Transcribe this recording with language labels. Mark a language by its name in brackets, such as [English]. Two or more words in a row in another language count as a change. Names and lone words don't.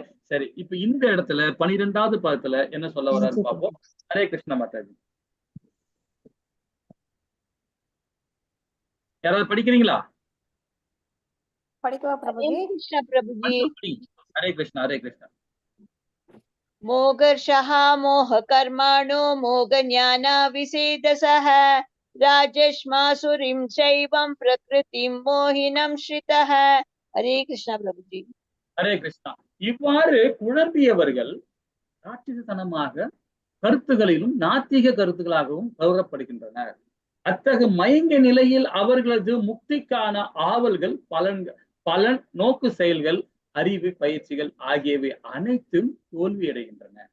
[Tamil] சரி, இப்ப இந்த இடத்துல 12வது பதத்துல என்ன சொல்ல வர்றாரு பார்ப்போம். ஹரே கிருஷ்ண மாதாஜி. யாராவது படிக்கிறீங்களா? படிக்கவா பிரபுஜி? ஹரே கிருஷ்ணா. ஹரே கிருஷ்ணா. [Sanskrit] मोघर्षः मोहकर्माणो मोघज्ञाना विसेदसः राजश्मासुरीं चैवं प्रकृतिं मोहिनं श्रितः. [Hindi] हरे कृष्णा प्रभुजी. [Tamil] ஹரே கிருஷ்ணா. இவ்வாறு குழம்பியவர்கள் ராட்சசத்தனமாக கருத்துகளிலும் நாத்திக கருத்துகளாகவும் கௌரவப்படுகின்றனர். அத்தகைய மயங்க நிலையில் அவர்களது முக்திக்கான ஆவல்கள், பலன் நோக்கு செயல்கள், அறிவு பயிற்சிகள் ஆகியவை அனைத்தும் தோல்வியடைகின்றன.